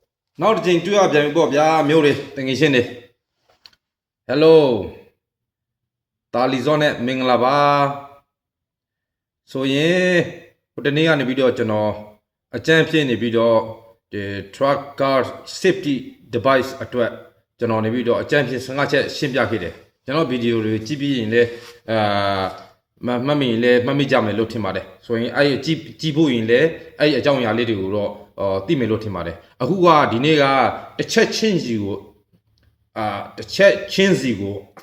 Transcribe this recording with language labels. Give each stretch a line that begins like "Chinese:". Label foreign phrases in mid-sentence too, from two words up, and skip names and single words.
Burmese: နောက်တစ်ချိန်တွေ့ရပြန်ပြီပေါ့ဗျာမျိုးတွေတငယ်ချင်းတွေ Hello တာလီဇောနဲ့မင်္ဂလာပါဆိုရင်ဟိုတနေ့ကနေပြီးတော့ကျွန်တော်အကြံဖြစ်နေပြီးတော့ဒီ
English: truck car safety device
Burmese: အတွက်ကျွန်တော်နေပြီးတော့အကြံဖြစ်15ချက်ရှင်းပြခဲ့တယ်ကျွန်တော်ဗီဒီယိုတွေကြည့်ပြီး ရင်လည်းမှတ်မိကြမယ်လို့ထင်ပါတယ်ဆိုရင်အဲ့ကြည့်ဖို့ရင်လည်းအဲ့အကြောင်းအရာလေးတွေကိုတော့သိမယ်လို့ထင်ပါတယ်အခုကဒီနေ့ကတစ်ချက်ချင်းစီကိုတစ်ချက်ချင်းစီကိုအ